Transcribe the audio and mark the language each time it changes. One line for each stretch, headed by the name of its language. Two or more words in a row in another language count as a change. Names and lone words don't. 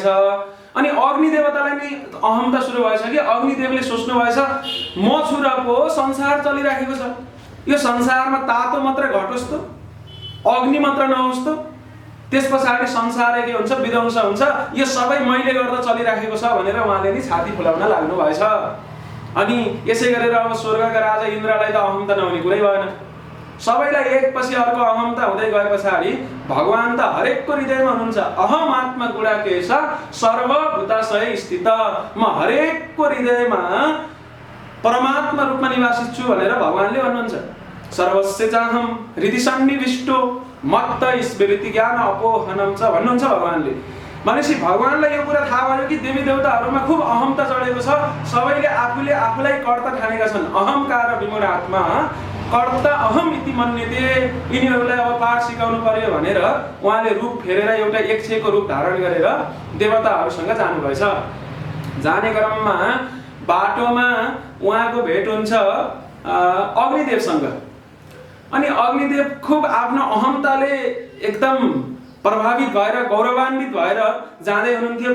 Nepali: अनि अग्नि देवतालाई नि अहमता सुरु भएछ कि अग्निदेवले सोच्नु भएछ मछुरा पो संसार चलिराखेको छ, यो संसारमा तातो मात्र घटोस् त, अग्नि मात्र नहोस् त, त्यस पछाडि संसार के हुन्छ, विध्वंस हुन्छ, यो सबै मैले गर्दा चलिराखेको छ भनेर उहाँले नि छाती फुलाउन लाग्नु भएछ। अनि यसै गरेर अब स्वर्गका राजा इन्द्रलाई त अहमता नहुने कुरै भएन। सबैलाई एकपछि अर्को अहमता हुँदै गए पछाडि भगवान त हरेकको हृदयमा हुनुहुन्छ।
Sanskrit: अहम आत्मा गुणाकेश सर्वभूताशय स्थित,
Nepali: म हरेकको हृदयमा परमात्मा रूपमा निवासित छु भनेर भगवानले भन्नुहुन्छ।
Sanskrit: सर्वस्य चाहम हृदि सन्निविष्टो मत्त स्मृति ज्ञान अपोहनम च
Nepali: भन्नुहुन्छ भगवानले। भनेपछि भगवानलाई यो कुरा थाहा भयो कि देवी देवताहरूमा खुब अहमता चढेको छ, सबैले आफूलाई कर्ता ठानेका छन्।
Sanskrit: अहंकार विमूढ आत्मा कर्ता अहम इति मन्यते।
Nepali: यिनीहरूलाई अब पाठ सिकाउनु पर्यो भनेर उहाँले रूप फेरेर एउटा यक्षको रूप धारण गरेर देवताहरूसँग जानुभएछ। जाने क्रममा बाटोमा उहाँको भेट हुन्छ अग्निदेवसँग। अनि अग्निदेव खुब आफ्नो अहमताले एकदम प्रभावित भएर गौरवान्वित भएर जाँदै हुनुहुन्थ्यो।